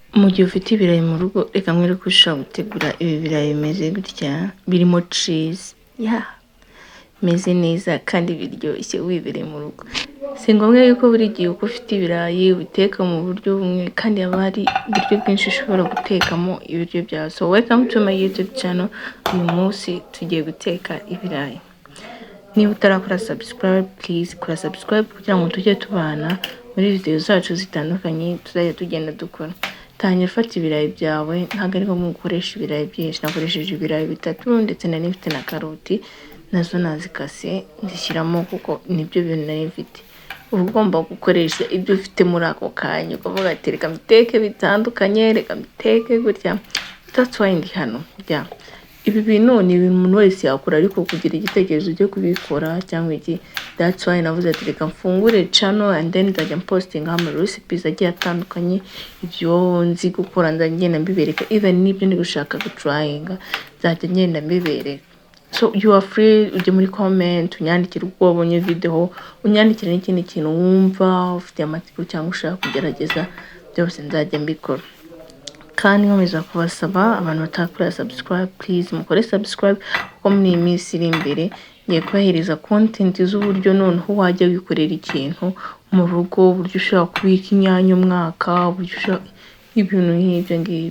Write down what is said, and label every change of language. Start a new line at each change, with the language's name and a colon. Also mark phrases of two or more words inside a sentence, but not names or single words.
Kinyarwanda: Mu gihe ufite ibirayi mu rugo reka mwereke ko ushobora gutegura ibi birayi bimeze gutya birimo cheese bimeze neza kandi biryoshye wibereye mu rugo. Si ngombwa yuko buri gihe uko ufite ibirayi ubiteka mu buryo bumwe, kandi haba hari uburyo bwinshi ushobora gutekamo ibiryo byawe.
English: So welcome to my YouTube channel.
Kinyarwanda: Uyu munsi tugiye guteka ibirayi. Niba utarakora subscribe, please kora subscribe kugira ngo tujye tubana muri video zacu zitandukanye tuzajya tugenda dukora. Tangira ufata ibirayi byawe, ntabwo ari ngombwa gukoresha ibirayi byinshi. Nakoresheje ibirayi 3 ndetse nari mfite na karoti nazo nazikase ndishyiramo kuko nibyo bintu nari mfite. Uba ugomba gukoresha ibyo ufite muri ako kanya, ukavuga ati reka mbiteke bitandukanye, reka mbiteke gutya.
English: That's why
Kinyarwanda: ndi hano. Ibi bintu ni ibintu umuntu wese yakora, ariko kugira igitekerezo cyo kubikora cyangwa iki.
English: That's why
Kinyarwanda: navuze ati reka mfungure channel
English: and then
Kinyarwanda: nzajya posting ama recipes agiye atandukanye, ibyo nzi gukora ndagenda mbibereka, even nibyo ndi gushaka gutryinga nzajya ngenda mbibereka.
English: So you are free,
Kinyarwanda: ujye muri comment unyandikire uko wabonye video, unyandikire n'ikindi kintu wumva ufite amatsiko cyangwa ushaka kugerageza, byose nzajya mbikora. Kandi nkomeza kubasaba abantu batakora subscribe, please mukore subscribe kuko muri iyi minsi iri imbere ngiye kubahereza content z'uburyo noneho wajya wikorera ikintu mu rugo, uburyo ushobora kubika inyanya umwaka, uburyo ushobora ibintu nk'ibyo ngibyo.